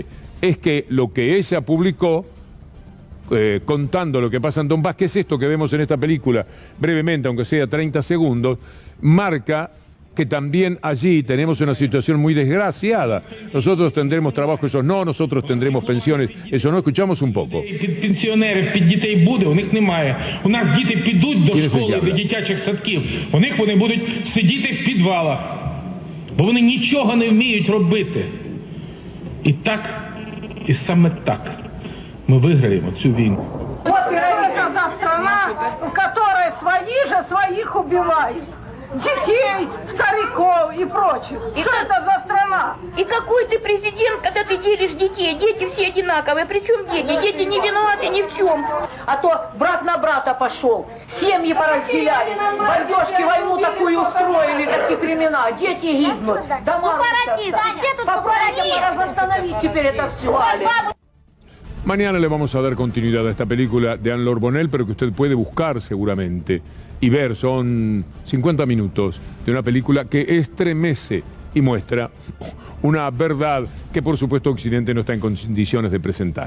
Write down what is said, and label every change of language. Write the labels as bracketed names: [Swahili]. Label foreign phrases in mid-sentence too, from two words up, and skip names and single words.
[Spanish] Es que lo que ella publicó, contando lo que pasa en Donbass, que es esto que vemos en esta película, brevemente, aunque sea 30 segundos, marca que también allí tenemos una situación muy desgraciada. Nosotros tendremos trabajo, ellos no, nosotros tendremos pensiones, eso no. Escuchamos un poco. [Ukrainian] Пенсіонерів, під дітей буде, у них немає. У нас діти підуть до школи, до дитячих садків. У них вони будуть сидіти в підвалах, бо вони нічого не вміють робити. І так, і саме так ми виграємо цю війну. [Russian] Вот это за страна, в которой свои же своих убивают. детей, стариков и прочих. Что это за страна? И какой ты президент, когда ты делишь детей? Дети все одинаковые. Причем дети? Дети не виноваты ни в чем. А то брат на брата пошел. Семьи поразделялись. Бомбежки войну такую устроили, такие времена. Дети гибнут. Дома попробуйте восстановить теперь это все. [Spanish] Mañana le vamos a dar continuidad a esta película de Anne-Laure Bonnel, pero que usted puede buscar seguramente y ver. Son 50 minutos de una película que estremece y muestra una verdad que por supuesto Occidente no está en condiciones de presentar.